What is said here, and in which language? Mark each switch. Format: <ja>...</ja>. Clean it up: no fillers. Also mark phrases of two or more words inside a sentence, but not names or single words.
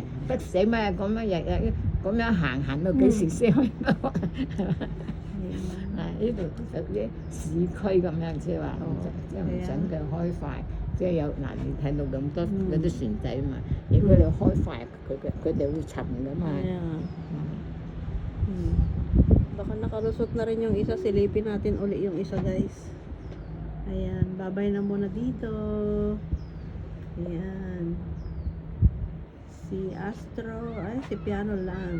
<yue>不死咩咁樣日咁樣行到幾時先開得快？呢度屬於市區咁樣，即係話即係唔準佢開快，即係有你睇到咁多嗰啲船仔嘛，如果你開快，佢哋會沉噶嘛。</yue> <tl>Kaya nga. Baka nakalusot na rin yung isa, silipin natin uli yung isa guys. Ayan, babay na muna dito. Ayan. Si Astro, ay si Piano lang.</tl>